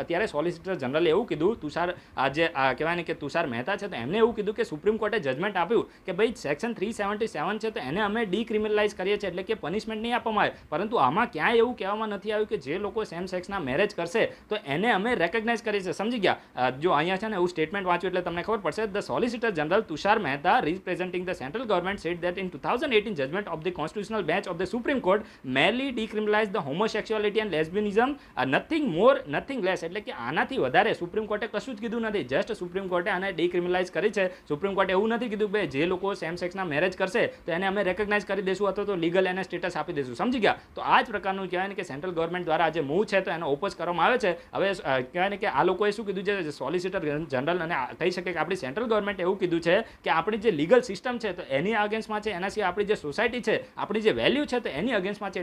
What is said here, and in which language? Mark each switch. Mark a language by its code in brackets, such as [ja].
[gu] અત્યારે સોલિસિટર જનરલે એવું કીધું, કહેવાય ને કે તુષાર મહેતા છે તો એમને એવું કીધું કે સુપ્રીમ કોર્ટે જજમેન્ટ આપ્યું કે ભાઈ સેક્શન 377 છે તો એને અમે ડિક્રિમિનલાઇઝ કરીએ છીએ, એટલે કે પનિશમેન્ટ નહીં આપવામાં આવે. પરંતુ આમાં ક્યાંય એવું કહેવામાં નથી આવ્યું કે જે લોકો સેમ સેક્સના મેરેજ કરશે તો એને અમે રેકગ્નાઇઝ કરીએ છીએ, સમજી ગયા. જો અહીંયા છે ને એવું સ્ટેટમેન્ટ વાંચ્યું એટલે તમને ખબર પડશે. [en] The solicitor general Tushar Mehta representing the central government said that in 2018 judgment of the constitutional bench of the Supreme Court merely decriminalized the homosexuality and lesbianism, nothing more nothing less. [gu] એટલે કે આનાથી વધારે સુપ્રીમ કોર્ટે કશું જ કીધું નથી. જસ્ટ સુપ્રીમ કોર્ટે આને ડિક્રિમિનલાઇઝ કરી છે. સુપ્રીમ કોર્ટે એવું નથી કીધું કે જે લોકો સેમ સેક્સના મેરેજ કરશે તો એને અમે રેકગ્નાઇઝ કરી દઈશું અથવા તો લીગલ એને સ્ટેટસ આપી દઈશું, સમજી ગયા. તો આ જ પ્રકારનું કહેવાય ને કે સેન્ટ્રલ ગવર્મેન્ટ દ્વારા જે મૂવ છે તો એનો ઓપોઝ કરવામાં આવે છે. હવે કહેવાય ને કે આ લોકોએ શું કીધું છે, સોલિસિટર જનરલ, અને કહી શકે કે આપણી સેન્ટ્રલ ગવર્મેન્ટ એવું કીધું છે કે આપણી જે લીગલ સિસ્ટમ છે તો એની અગેન્સ્ટમાં છે, એના સિવાય આપણી જે સોસાયટી છે, આપણી જે વેલ્યુ છે તો એની અગેન્સ્ટમાં છે.